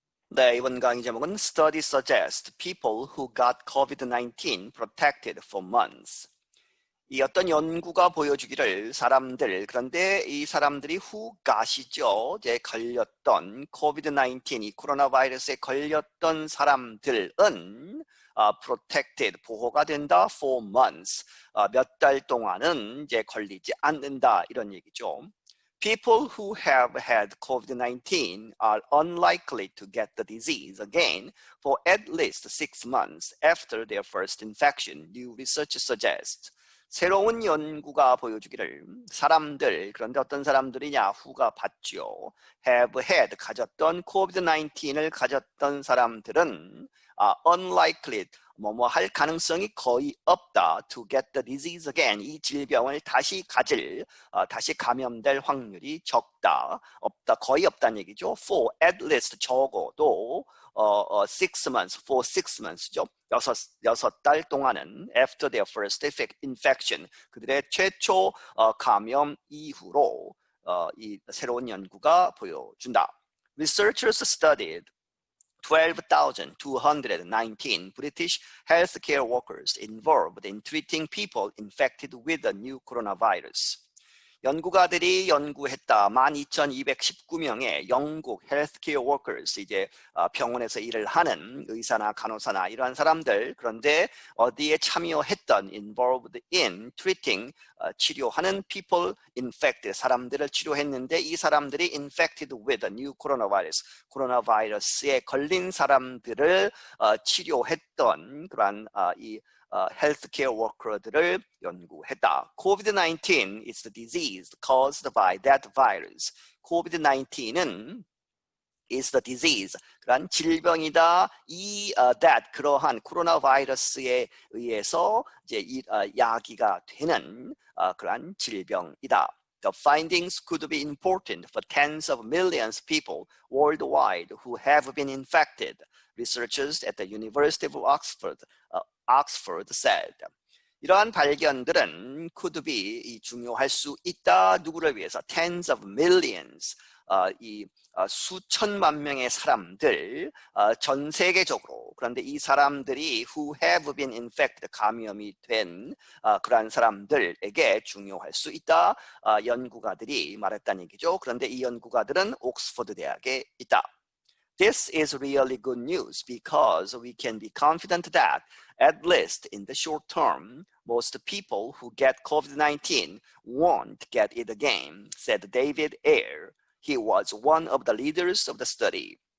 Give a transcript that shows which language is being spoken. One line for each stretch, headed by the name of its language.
Korean: 네, 이번 강의 제목은
English: Study suggests people who got COVID-19 protected for months.
Korean: 이 어떤 연구가 보여주기를 그런데 이 사람들이 who got이죠. 이제 걸렸던 COVID-19, 이 코로나 바이러스에 걸렸던 사람들은 protected, 보호가 된다
English: for months.
Korean: 몇 달 동안은 이제 걸리지 않는다 이런 얘기죠.
English: People who have had COVID-19 are unlikely to get the disease again for at least 6 months after their first infection, new research suggests.
Korean: 새로운 연구가 보여주기를 그런데 어떤 사람들이냐, who가 받죠.
English: have had,
Korean: 가졌던 COVID-19을 가졌던 사람들은 unlikely, 뭐뭐 할 가능성이 거의 없다.
English: to get the disease again,
Korean: 이 질병을 다시 감염될 확률이 적다. 없다, 거의 없다는 얘기죠.
English: for at least,
Korean: 적어도 6 months, for 6 months죠. 여섯 달 동안은
English: after their first infection,
Korean: 그들의 최초 감염 이후로 이 새로운 연구가 보여준다.
English: Researchers studied 12,219 British healthcare workers involved in treating people infected with the new coronavirus.
Korean: 연구가들이 연구했다. 12,219명의 영국 헬스케어 워커스, 이제 병원에서 일을 하는 의사나 간호사나 이러한 사람들, 그런데 어디에 참여했던
English: involved in treating,
Korean: 치료하는 people infected, 사람들을 치료했는데 이 사람들이
English: infected with the new coronavirus,
Korean: 코로나 바이러스에 걸린 사람들을 치료했던 그러한 이 헬스케어 워커들을 연구했다.
English: COVID-19 is the disease caused by that virus.
Korean: COVID-19은
English: is the disease,
Korean: 그러한 질병이다. 그러한 코로나 바이러스에 의해서 이제 야기가 되는 그러한 질병이다.
English: The findings could be important for tens of millions of people worldwide who have been infected, researchers at the University of Oxford said.
Korean: 이러한 발견들은 could be, 중요할 수 있다. 누구를 위해서?
English: Tens of millions,
Korean: 수천만 명의 사람들, 전 세계적으로. 그런데 이 사람들이
English: who have been infected,
Korean: 감염이 된 그러한 사람들에게 중요할 수 있다. 연구가들이 말했다는 얘기죠. 그런데 이 연구가들은 옥스퍼드 대학에 있다.
English: This is really good news because we can be confident that, at least in the short term, most people who get COVID-19 won't get it again, said David Ayer. He was one of the leaders of the study.